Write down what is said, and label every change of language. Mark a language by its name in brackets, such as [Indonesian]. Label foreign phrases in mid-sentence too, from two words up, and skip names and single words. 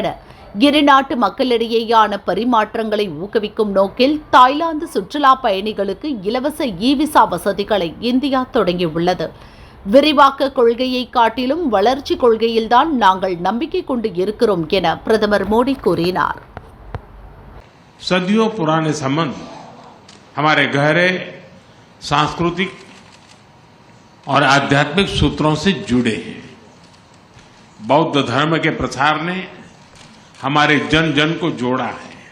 [Tamil] இரு நாட்டு மக்களிடையேயான பரிமாற்றங்களை ஊக்குவிக்கும் நோக்கில் தாய்லாந்து சுற்றுலா பயணிகளுக்கு இலவச இ-விசா வசதிகளை இந்தியா தொடங்கியுள்ளது. விரிவாக்க கொள்கையை காட்டிலும் வளர்ச்சி கொள்கையில்தான் நாங்கள் நம்பிக்கை கொண்டு இருக்கிறோம் என பிரதமர் மோடி கூறினார். [Hindi] सदियों पुराने संबंध हमारे गहरे सांस्कृतिक और आध्यात्मिक सूत्रों से जुड़े हैं. बौद्ध धर्म के प्रसार ने हमारे जन जन को जोड़ा है.